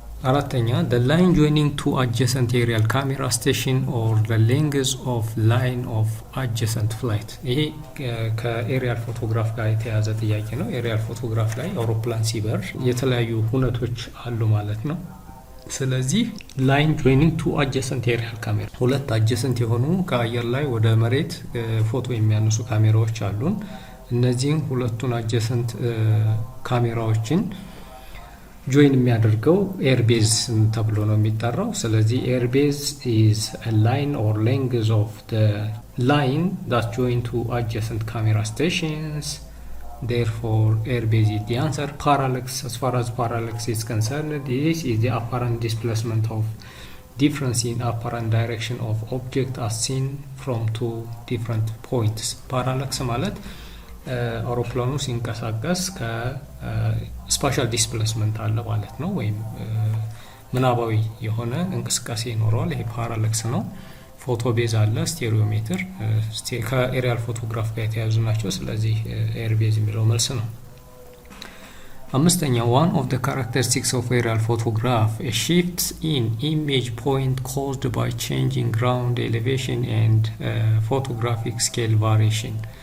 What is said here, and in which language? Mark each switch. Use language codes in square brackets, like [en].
[am] አራተኛ [en] the line joining two adjacent aerial camera station or the length of line of adjacent flight። [am] ይሄ ከኤሪያል ፎቶግራፍ ጋር የተያዘ ጥያቄ ነው። ኤሪያል ፎቶግራፍ ላይ አውሮፕላን ሲበር የተለያዩ ሁነቶች አሉ ማለት ነው። ስለዚህ ላይን ጆይኒንግ ቱ አጀሰንት ኤሪያል ካሜራ ሁለት አጀሰንት የሆኑ ከአየር ላይ ወደ መሬት ፎቶ የሚያነሱ ካሜራዎች አሉን። እነዚህን ሁለቱን አጀሰንት ካሜራዎችን ጆይን የሚያደርገው ኤርቤዝ ተብሎ ነው የሚጠራው። ስለዚህ ኤርቤዝ [en] is a line or length of the line that join to adjacent camera stations. Therefore airbase is the answer. Parallax, as far as parallax is concerned, this is the apparent displacement of difference in apparent direction of object as seen from two different points. Parallax ማለት [am] አውሮፕላኑ ሲንቀሳቀስ ከስፓሻል ዲስፕሌስመንት አለ ማለት ነው ወይም ምናባዊ የሆነ እንቅስቃሴ ይኖረዋል። ይሄ ፓራላክስ ነው። ፎቶ ቤዝ አለ፣ ስቴሪዮሜትር ከኤሪያል ፎቶግራፍ ጋር የተያዙ ናቸው። ስለዚህ ኤር ቤዝ የሚለው መልስ ነው። አምስተኛ [en] one of the characteristics of aerial photograph a shifts in image point caused by changing ground elevation and photographic scale variation.